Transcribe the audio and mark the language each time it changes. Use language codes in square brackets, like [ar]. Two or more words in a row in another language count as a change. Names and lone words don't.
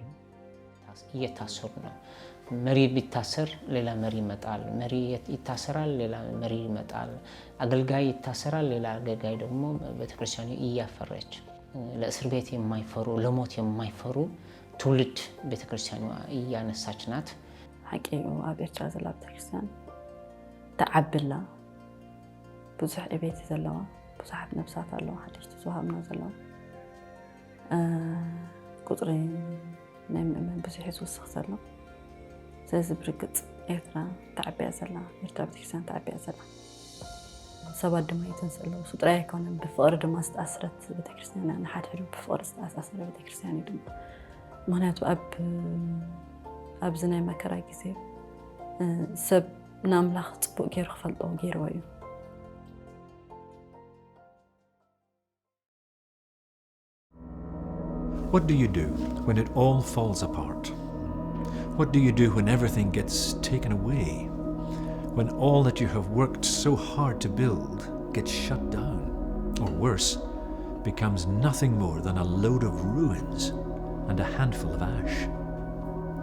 [am] እየታሰሩ ነው። መሪ ቢታሰር ሌላ መሪ ይመጣል፣ መሪ ይታሰራል፣ ሌላ መሪ ይመጣል፣ አገልጋይ ይታሰራል፣ ሌላ አገልጋይ ደግሞ ቤተክርስቲያኑ እያፈረች ለእስር ቤት የማይፈሩ ለሞት የማይፈሩ ትውልድ ቤተክርስቲያኑ እያነሳች ናት። [ti] حقيقة ኣብ ኤርትራ ዘላ ቤተክርስቲያን ተዓብላ ብዙሕ ዕቤት ዘለዋ ብዙሓት ነብሳት ኣለዋ ሓደሽቲ ዝወሃብና ዘለዋ ቁጥሪ ናይ ምእመን ብዙሕ ዝውስኽ ዘሎ ስለዚ ብርግፅ ኤርትራ ተዓቢያ ዘላ ኤርትራ ቤተክርስቲያን ተዓቢያ ዘላ ሰባት ድማ ይተን ዘለዉ እሱ ጥራይ ኣይኮነን ብፍቕሪ ድማ ዝተኣስረት ቤተክርስቲያን ንሓድሕዱ ብፍቕሪ ዝተኣሳሰረ ቤተክርስቲያን እዩ ድማ ምክንያቱ ኣብዚ ናይ መከራ ግዜ ሰብ ንኣምላኽ ፅቡቅ ገይሩ ክፈልጦ ገይርዎ እዩ። [en] What do you do when it all falls apart? What do you do when everything gets taken away? When all that you have worked so hard to build gets shut down, or worse, becomes nothing more than a load of ruins and a handful of ash?